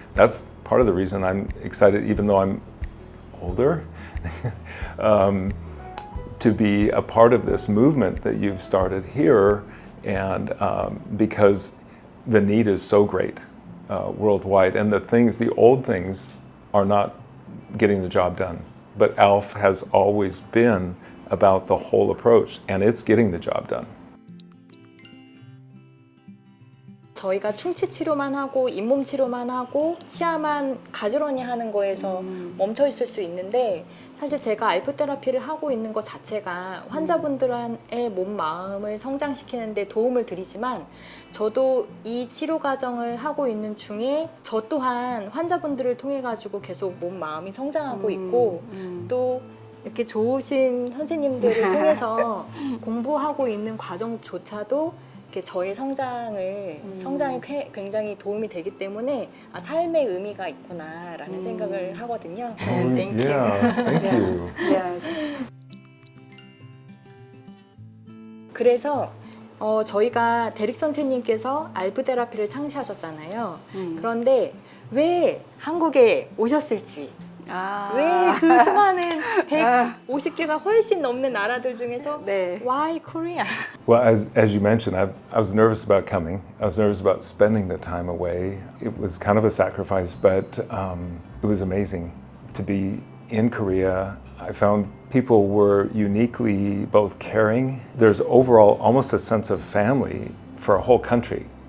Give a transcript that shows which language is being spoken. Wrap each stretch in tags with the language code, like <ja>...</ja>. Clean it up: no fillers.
<en>That's part of the reason I'm excited, even though I'm older, to be a part of this movement that you've started here, and because the need is so great worldwide, and the old things are not getting the job done. But ALF has always been about the whole approach, and it's getting the job done.</en> <ko>저희가 충치 치료만 하고 잇몸 치료만 하고 치아만 가지런히 하는 거에서 멈춰 있을 수 있는데, 사실 제가 알프 테라피를 하고 있는 것 자체가 환자분들의 몸, 마음을 성장시키는 데 도움을 드리지만, 저도 이 치료 과정을 하고 있는 중에 저 또한 환자분들을 통해 가지고 계속 몸, 마음이 성장하고 있고, 또 이렇게 좋으신 선생님들을 통해서 공부하고 있는 과정조차도 저의 성장이 굉장히 도움이 되기 때문에 삶의 의미가 있구나라는 생각을 하거든요.</ko> <en>Thank you. Yeah, thank you. Yes.</en> <ko>그래서 저희가 데릭 선생님께서 알프 테라피를 창시하셨잖아요. 그런데 왜 한국에 오셨을지, 왜 그 수많은 150개가 훨씬 넘는 나라들 중에서 네.</ko> <en>Why Korea? Well, as you mentioned, I was nervous about coming. I was nervous about spending the time away. It was kind of a sacrifice, but it was amazing to be in Korea. I found people were uniquely both caring. There's overall almost a sense of family for a whole country.</en>